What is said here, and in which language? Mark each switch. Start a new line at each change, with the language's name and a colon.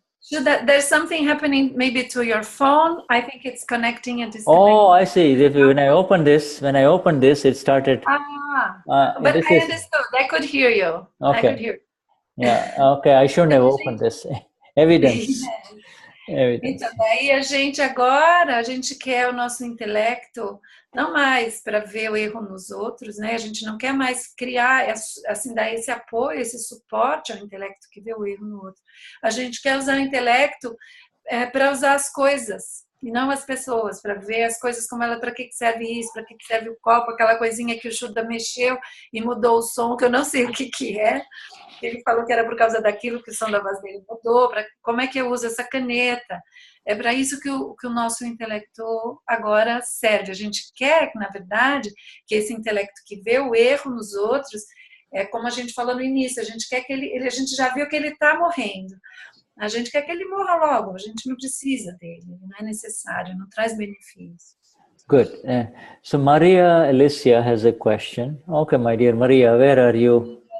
English: So there's something happening maybe to your phone. I think it's connecting and disconnecting. Oh, I see. When I opened this, it started. But I understood. I could hear you. Okay. I could hear. Yeah, okay, I shouldn't have opened this. Evidence.
Portuguese: Então, daí a gente quer o nosso intelecto não mais para ver o erro nos outros, né? A gente não quer mais criar, assim, dar esse apoio, esse suporte ao intelecto que vê o erro no outro. A gente quer usar o intelecto para usar as coisas e não as pessoas, para ver as coisas como ela, para que serve isso, para que serve o copo, aquela coisinha que o Shuddha mexeu e mudou o som, que eu não sei o que é. Ele falou que era por causa daquilo que o som da voz dele mudou, como é que eu uso essa caneta. É para isso que o nosso intelecto agora serve. A gente quer, na verdade, que esse intelecto que vê o erro nos outros, como a gente falou no início, a gente quer que a gente já viu que ele está morrendo. A gente quer que ele morra logo, a gente não precisa dele, não é necessário, não traz benefício.
English: Good. So Maria Alicia has a question. Okay, my dear Maria, where are you?